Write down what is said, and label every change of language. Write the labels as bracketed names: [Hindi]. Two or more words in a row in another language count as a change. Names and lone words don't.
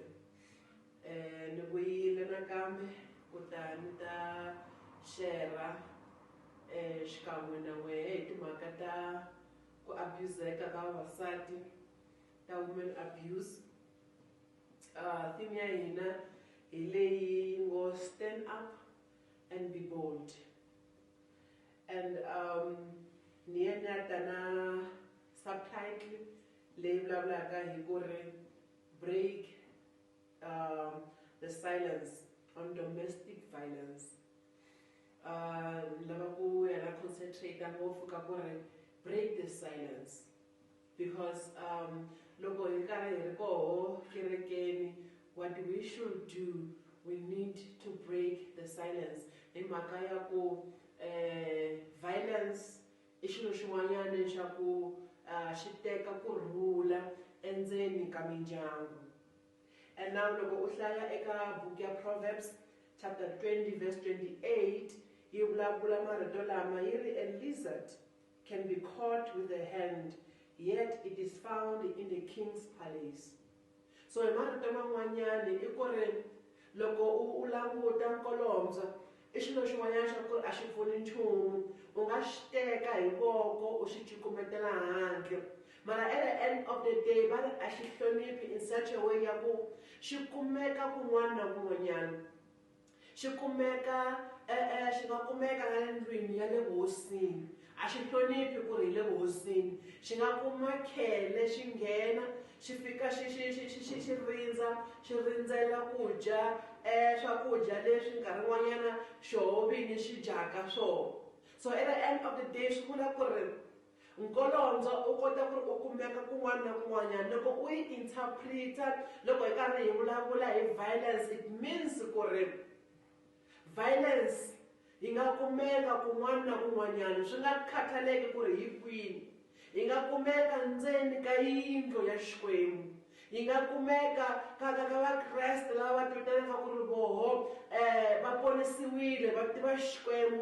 [Tsonga] Ni vuyile nakambe ku ta ni ta share xikan'we na n'wehe hi timhaka ta ku abuseka ka vavasati, ta [English] women abuse. [Tsonga] Theme ya hina hi leyi ngo [English] stand up and be bold. [Tsonga] And ni ya ta na subtitle leyi vulavulaka hi ku ri [English] break the silence on domestic violence. [Tsonga] Lava ku yana concentrate ngopfu ka ku ri [English] break the silence, [Tsonga] because loko hi karhi hi ri koho kerekeni, [English] what we should do, we need to break the silence [Tsonga] hi mhaka ya ku violence i xilo xin'wanyana xa ku xi teka kurhula endzeni ka mindyangu. [English] And now [Tsonga] loko u hlaya eka book ya Proverbs [English] chapter 20 verse 28, [Tsonga] yi vulavula marito lama yi ri, [English] a lizard can be caught with a hand, yet it is found in the king's palace. [Tsonga] So hi marito man'wanyani i ku ri loko u languta nkolobye i xilo xin'wanyana xa ku ri a xi pfuni nchumu, u nga xi teka hi voko u xi cukumetela handle, mara [English] at the end of the day [Tsonga] va ri a xi hloniphi [English] in such a way [Tsonga] ya ku xi kumeka kun'wana na kun'wanyana. Xi kumeka xi nga kumeka na le ndlwini ya le hosini, a xi hloniphi ku ri hi le hosini. Xi nga kuma khele xi nghena xi fika xi rindzela ku dya swakudya leswi nkarhi wun'wanyana xoho vini xi dyaka swona. [English] So at the end of the day [Tsonga] swi vula ku ri nkolobye u kota ku ri u kumeka kun'wana na kun'wanyana. Loko u yi interpreta, loko hi karhi hi vulavula hi violence, [English] it means [Tsonga] ku ri violence yi nga kumeka kun'wana na kun'wanyana, swi nga khataleki ku ri hi kwini. Yi nga kumeka ndzeni ka yindlu ya Xikwembu, yi nga kumeka ka Vakreste lava va vitanaka ku ri voho va ponisiwile va tiva Xikwembu.